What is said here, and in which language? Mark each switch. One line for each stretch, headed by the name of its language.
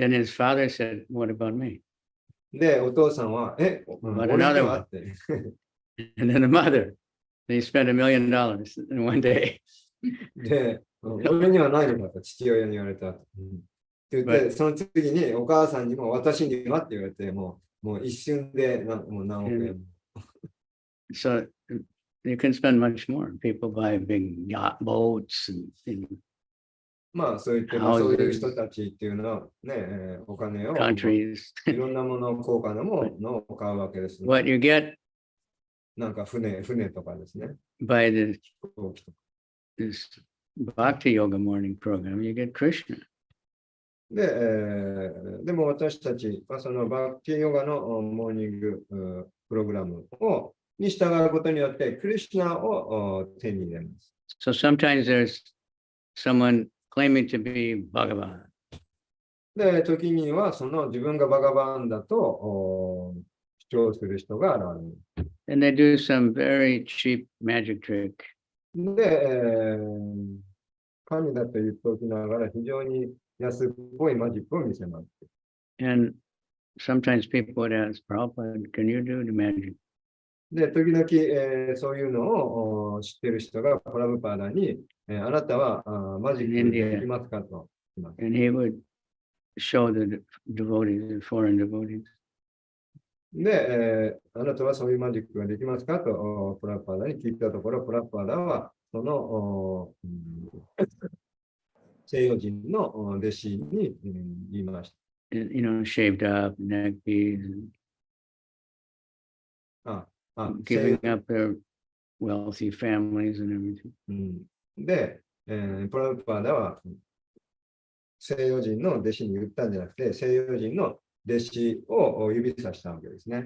English: Then his father said, "What about me?"
Japanese: で、お父さんは、俺にはって。
English: And then the mother, they spent $1 million in one day.
Japanese: で、俺にはないのかと父親に言われた。って言って、その次にお母さんにも私にはって言われて、もう一瞬でもう何億円。
English: So you can spend much more. People buy big yacht boats and
Japanese: そう言って、そういう人たちっていうのはね、お金を、
English: countries.
Japanese: いろんなもの、高価なものを買うわけです、ね。
English: What you get
Japanese: なんか船とかですね。
English: by this Bhakti Yoga morning program, you get Krishna.
Japanese: で、でも私たちはそのバクティヨガのモーニングプログラムに従うことによって、クリシュナを手に入れます。
English: So sometimes there's someone claiming to be Bhagavan.
Japanese: で、時にはその自分がバガバンだと主張する人が現れる。
English: And they do some very cheap magic trick.
Japanese: で、神だと言っておきながら非常に安っぽいマジックを見せます。
English: And sometimes people would ask, Prabhupada, can you do the magic?
Japanese: で、時々、そういうのを知ってる人がプラブパーダに、あなたはマジックできますかと言います。
English: And he would show the devotees, the foreign devotees.
Japanese: で、あなたはそういうマジックができますかとプラブパーダに聞いたところ、プラブパーダはその西洋人の弟子に言いました。
English: You know, shaved up, neck beads, giving up their wealthy families and everything.
Japanese: で、プラブパーダは西洋人の弟子に言ったんじゃなくて、西洋人の弟子を指さしたわけですね。